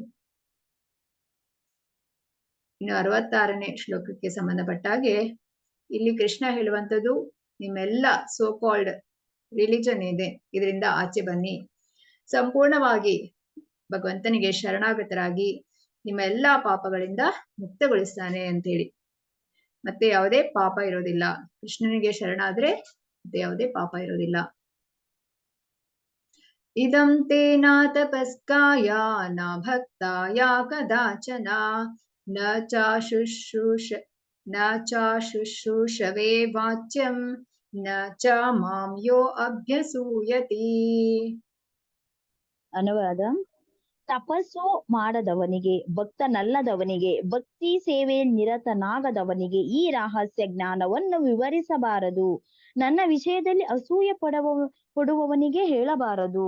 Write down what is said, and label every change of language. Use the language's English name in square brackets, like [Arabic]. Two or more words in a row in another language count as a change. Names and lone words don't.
[Kannada] ಇನ್ನು 66ನೇ ಶ್ಲೋಕಕ್ಕೆ ಸಂಬಂಧಪಟ್ಟ ಹಾಗೆ ಇಲ್ಲಿ ಕೃಷ್ಣ ಹೇಳುವಂಥದ್ದು, ನಿಮ್ಮೆಲ್ಲ [English] so called religion [Kannada] ಇದೆ, ಇದರಿಂದ ಆಚೆ ಬನ್ನಿ, ಸಂಪೂರ್ಣವಾಗಿ ಭಗವಂತನಿಗೆ ಶರಣಾಗತರಾಗಿ ನಿಮ್ಮ ಎಲ್ಲಾ ಪಾಪಗಳಿಂದ ಮುಕ್ತಗೊಳಿಸ್ತಾನೆ ಅಂತ ಹೇಳಿ. ಮತ್ತೆ ಯಾವುದೇ ಪಾಪ ಇರೋದಿಲ್ಲ. ಕೃಷ್ಣನಿಗೆ ಶರಣಾದ್ರೆ ಮತ್ತೆ ಯಾವುದೇ ಪಾಪ ಇರೋದಿಲ್ಲ. [Sanskrit] ಇದಂ ತೇ ನ ತಪಸ್ಕಾಯ ನ ಭಕ್ತಾಯ ಕದಾಚನ ನ ಚಾಶುಶ್ರೂಷವೇ ವಾಚ್ಯಂ ನ ಚ ಮಾಂ ಯೋ ಅಭ್ಯಸೂಯತಿ. [Kannada] ಅನುವಾದ: ತಪಸ್ಸು ಮಾಡದವನಿಗೆ, ಭಕ್ತನಲ್ಲದವನಿಗೆ, ಭಕ್ತಿ ಸೇವೆಯಲ್ಲಿ ನಿರತನಾಗದವನಿಗೆ ಈ ರಹಸ್ಯ ಜ್ಞಾನವನ್ನು ವಿವರಿಸಬಾರದು. ನನ್ನ ವಿಷಯದಲ್ಲಿ ಅಸೂಯೆ ಪಡುವವನಿಗೆ ಹೇಳಬಾರದು.